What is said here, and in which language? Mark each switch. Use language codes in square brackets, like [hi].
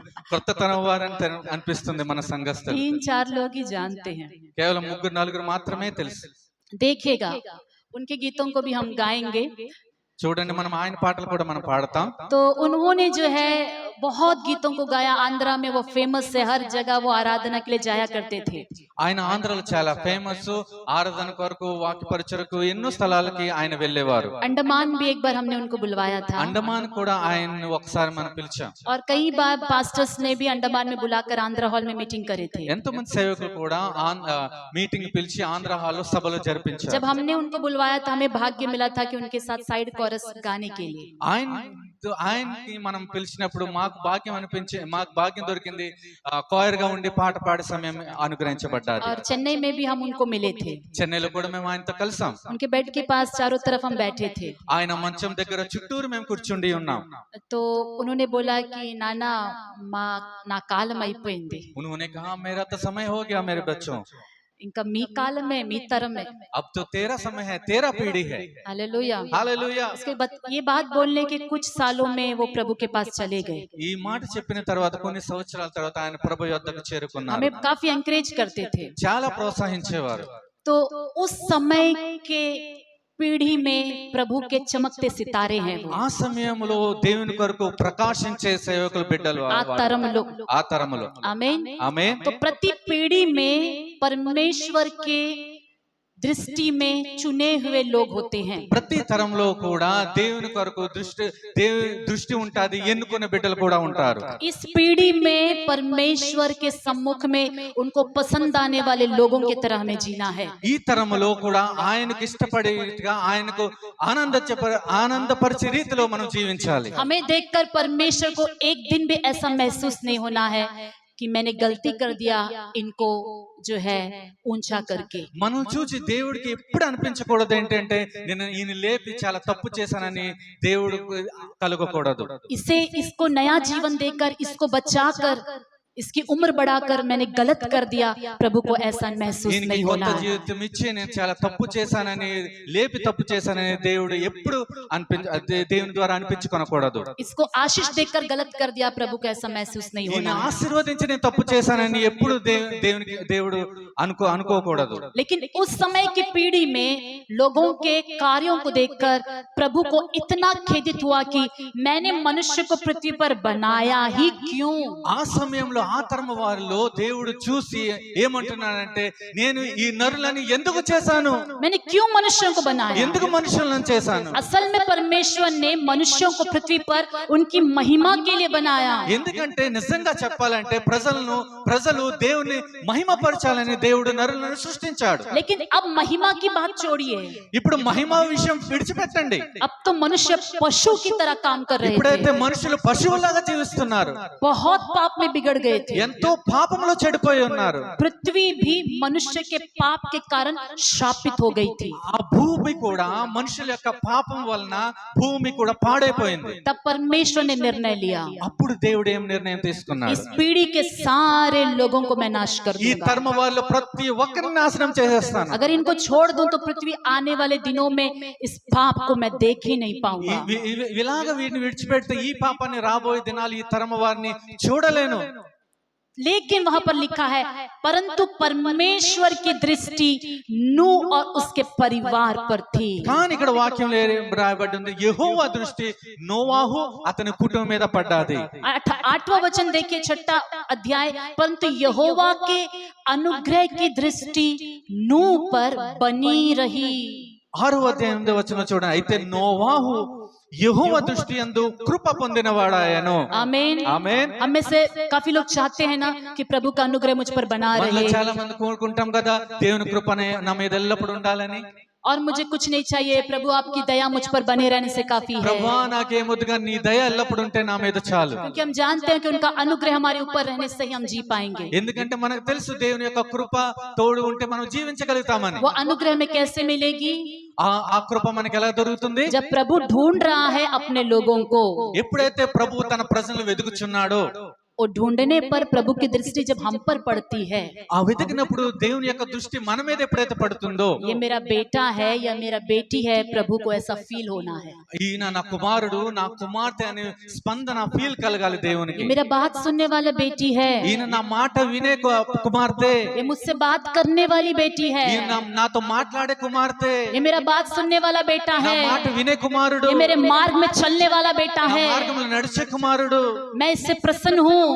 [te] కొత్త తరం వారని అనిపిస్తుంది మన సంఘస్థులు. [hi] 3-4 लोग ही जानते हैं। [te] కేవలం 3-4 మాత్రమే తెలుసు. [hi] देखिएगा, उनके गीतों को भी हम गाएंगे। [te] చూడండి, మనం ఆయన పాటలు కూడా మనం పాడతాం. [hi] तो उन्होंने जो है बहुत गीतों को गाया। आंध्रा में वो फेमस है, हर जगह वो आराधना के लिए जाया करते थे। [te] ఆయన ఆంధ్రాలో చాలా ఫేమస్, ఆరాధన కొరకు, వాక్య పరిచయకు ఎన్నో స్థలాలకి ఆయన వెళ్ళేవారు. [hi] अंडमान भी एक बार हमने उनको बुलवाया था, [te] అండమాన్ కూడా ఆయన్ని ఒకసారి మనం పిలిచాం. [hi] और कई बार पास्टर्स ने भी अंडमान में बुलाकर आंध्रा हॉल में मीटिंग करे थे। [te] ఎంతమంది సేవకులు కూడా మీటింగ్ పిలిచి ఆంధ్ర హాల్లో సభలు జరిపించారు. [hi] जब हमने उनको बुलवाया था, हमें भाग्य मिला था कि उनके साथ साइड कोरस गाने के लिए। [te] ఆయనకి మనం పిలిచినప్పుడు మాకు భాగ్యం దొరికింది, కోయర్ గా ఉండి పాట పాడే సమయం అనుగ్రహించబడ్డారు. [hi] और चेन्नई में भी हम उनको मिले थे, [te] చెన్నైలో కూడా మేము ఆయనతో కలిసాం. [hi] उनके बेड के पास चारों तरफ हम बैठे थे। [te] ఆయన మంచం దగ్గర చుట్టూరు మేము కూర్చుండి ఉన్నాం. [hi] तो उन्होंने बोला कि [te] नाना ना कालम అయిపోయింది। [hi] उन्होंने कहा मेरा तो समय हो गया मेरे बच्चों। [te] ఇంకా మీ కాలమే మీ తరమే [hi] अब तो तेरा समय है, तेरा पीढ़ी है। Hallelujah hallelujah. इसके बाद ये बात बोलने के कुछ सालों में वो प्रभु के पास चले गए [te] ఈ మాట చెప్పిన తర్వాత కొన్ని సంవత్సరాల తర్వాత ఆయన ప్రభు యొద్దకు చేరుకున్నారు। [hi] हमें काफी एनकरेज करते थे [te] చాలా ప్రోత్సహించేవారు। [hi] तो उस समय के पीढ़ी में प्रभु के चमकते सितारे हैं वो [te] ఆ సమయంలో దేవుని కొరకు ప్రకాశించే సేవకుల బిడ్డలు ఆ తరములో ఆ తరములో [hi] आमीन [te] ఆమేన్। [hi] तो प्रति पीढ़ी में परमेश्वर के दृष्टि में चुने हुए लोग होते हैं [te] ప్రతి తరంలో కూడా దేవుని కొరకు దృష్టి ఉంటాది, ఎన్నుకునే బిడ్డలు కూడా ఉంటారు। [hi] इस पीढ़ी में परमेश्वर के सम्मुख में उनको पसंद आने वाले लोगों की तरह हमें जीना है [te] ఈ తరములో కూడా ఆయనకు ఇష్టపడేట్టుగా ఆయనకు ఆనందపరిచే రీతిలో మనం జీవించాలి। [hi] हमें देखकर परमेश्वर को एक दिन भी ऐसा महसूस नहीं होना है कि मैंने गलती कर दिया इनको जो है ऊंचा करके [te] మనం చూసి దేవుడికి ఎప్పుడు అనిపించకూడదు ఏంటంటే నేను ఈయన లేపి చాలా తప్పు చేశానని దేవుడు కలగకూడదు। [hi] इसको नया जीवन देकर इसको बचाकर इसकी उम्र बढ़ाकर मैंने गलत कर दिया प्रभु को ऐसा महसूस नहीं होना है [te] జీవితం ఇచ్చి నేను చాలా తప్పు చేశానని లేపి తప్పు చేశానని దేవుడు ఎప్పుడు దేవుని ద్వారా అనిపించుకోనకూడదు। [hi] इसको आशीष देकर गलत कर दिया प्रभु को ऐसा महसूस नहीं होना है [te] ఆశీర్వదించి నేను తప్పు చేశానని ఎప్పుడు దేవుడు అనుకోకూడదు। [hi] लेकिन उस समय की पीढ़ी में लोगों के कार्यों को देखकर प्रभु को इतना खेदित हुआ कि मैंने मनुष्य को पृथ्वी पर बनाया ही क्यों। [te] ఆ సమయంలో ఆ తరము వారిలో దేవుడు చూసి ఏమంటున్నాడంటే నేను ఈ నరులని ఎందుకు చేశాను, [hi] मैंने क्यों मनुष्यों को बनाया, [te] ఎందుకు మనుషులను చేశాను। [hi] असल में परमेश्वर ने मनुष्यों को पृथ्वी पर उनकी महिमा के लिए बनाया। [te] ఎందుకంటే నిజంగా చెప్పాలంటే ప్రజలు దేవుని మహిమపరచాలని దేవుడు నరులను సృష్టించాడు। [hi] लेकिन अब महिमा की बात छोड़िए, [te] ఇప్పుడు మహిమ విషయం విడిచిపెట్టండి। [hi] अब तो मनुष्य पशु की तरह काम कर रहे [te] ఇప్పుడైతే [hi] थे, [te] మనుషులు పశువులాగా జీవిస్తున్నారు, [hi] बहुत पाप में बिगड़ गए थे। [te] ఎంతో పాపంలో చెడిపోయి ఉన్నారు। [hi] पृथ्वी भी मनुष्य के पाप के कारण शापित हो गई थी। [te] ఆ భూమి కూడా మనుషుల యొక్క పాపం వలన భూమి కూడా పాడైపోయింది। [hi] तब परमेश्वर ने निर्णय लिया, [te] అప్పుడు దేవుడు ఏం నిర్ణయం తీసుకున్నాడు, [hi] इस पीढ़ी के सारे लोगों को मैं नाश कर [te] ఈ [hi] दूंगा। [te] తరమ వాళ్ళు ప్రతి ఒక్కరిని నాశనం చేసేస్తాను। [hi] अगर इनको छोड़ दूं तो पृथ्वी आने वाले दिनों में इस पाप को मैं देख ही नहीं पाऊंगा। [te] ఇలాగ వీటిని విడిచిపెడితే ఈ పాపాన్ని రాబోయే దినాలు ఈ తరమ వారిని చూడలేను। [hi] लेकिन वहां पर लिखा है परंतु परमेश्वर की दृष्टि नूह और उसके परिवार पर थी। [te] కానీ ఇక్కడ వాక్యంలో రాయబడి ఉంది యెహోవా దృష్టి నోవాహు అతని కుటుంబం మీద పడ్డది। [hi] 8वां वचन देखिए, 6वां अध्याय, परंतु यहोवा के अनुग्रह की दृष्टि नूह पर बनी रही। [te] 6వ అధ్యాయం 8వ వచనం చూడండి, అయితే నోవాహు యెహోవా దృష్టి యందు కృప పొందినవాడాయను। [hi] आमीन [te] ఆమేన్। [hi] हम में से काफी लोग चाहते हैं ना कि प्रभु का अनुग्रह मुझ पर बना [te] మనలో [hi] रहे, [te] చాలా మంది కోరుకుంటాం కదా దేవుని కృపనే నా మీద ఎల్లప్పుడూ ఉండాలని। [hi] और मुझे कुछ नहीं चाहिए, प्रभु आपकी दया मुझ पर बने रहने से काफी है। [te] ప్రభువా నాకేమొద్దుగా నీ దయ ఎల్లప్పుడూ ఉంటే నా మీద చాలు। [hi] क्योंकि हम जानते हैं कि उनका अनुग्रह हमारे ऊपर रहने से ही हम जी पाएंगे। [te] ఎందుకంటే మనకు తెలుసు దేవుని యొక్క కృప తోడు ఉంటే మనం జీవించగలుగుతామని। [hi] वो अनुग्रह में कैसे मिलेगी? [te] ఆ కృప మనకి ఎలా దొరుకుతుంది? [hi] जब प्रभु ढूंढ रहा है अपने लोगों को, [te] ఎప్పుడైతే ప్రభువు తన ప్రజలను వెతుకుచున్నాడో, [hi] और ढूंढने पर प्रभु की दृष्टि जब हम पर पड़ती है, [te] ఆ వెతికినప్పుడు దేవుని యొక్క దృష్టి మన మీద ఎప్పుడైతే పడుతుందో, [hi] ये मेरा बेटा है या मेरा बेटी है, प्रभु को ऐसा फील होना है। [te] ఈయన నా కుమారుడు నా కుమార్తె అనే స్పందన ఫీల్ కలగాలి దేవునికి। [hi] ये मेरा बात सुनने वाला बेटी है, [te] ఈయన నా మాట వినే కుమార్తె, [hi] ये मुझसे बात करने वाली बेटी है, [te] ఈయన నాతో మాట్లాడే కుమార్తె, [hi] ये मेरा बात सुनने वाला बेटा [te] నా [hi] है, [te] మాట వినే కుమారుడు, [hi] ये मेरे मार्ग में चलने वाला बेटा [te] నా [hi] है, [te] మార్గంలో నడిచే కుమారుడు, [hi] मैं इससे प्रसन्न हूँ,